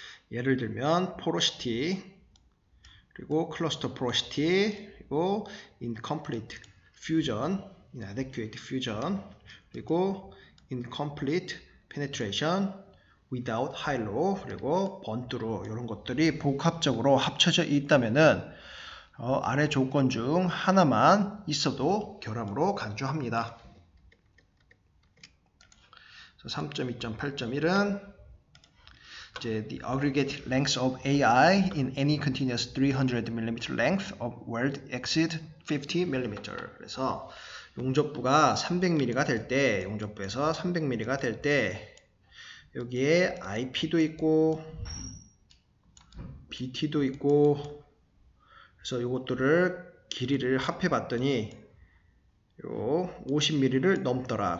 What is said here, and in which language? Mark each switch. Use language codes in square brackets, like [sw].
[ko] 예를 들면 porosity 그리고 cluster porosity 그리고 incomplete fusion, inadequate fusion 그리고 incomplete penetration without high-low 그리고 번트로 이런 것들이 복합적으로 합쳐져 있다면은 아래 조건 중 하나만 있어도 결함으로 간주합니다. 3.2.8.1은 이제 [en] the aggregate length of AI in any continuous 300mm length of weld exceed 50mm. [ko] 그래서 용접부가 300mm가 될 때, 용접부에서 300mm가 될 때 여기에 IP도 있고 BT도 있고 그래서 이것들을 길이를 합해 봤더니 요 50mm를 넘더라.